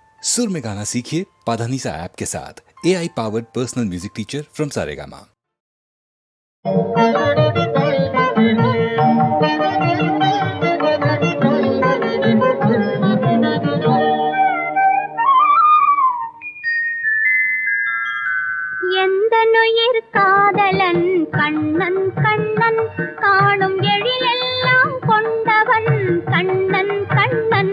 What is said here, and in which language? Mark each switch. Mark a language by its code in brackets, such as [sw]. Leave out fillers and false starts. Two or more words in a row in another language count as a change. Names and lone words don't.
[hi] सुर में गाना सीखिए पाधानीसा ऐप के साथ। [en] AI powered personal music teacher from Saregama. [ta] எந்தனுயிர் காதலன் கண்ணன் கண்ணன் காணும் எழிலெல்லாம் கொண்டவன் கண்ணன் கண்ணன்.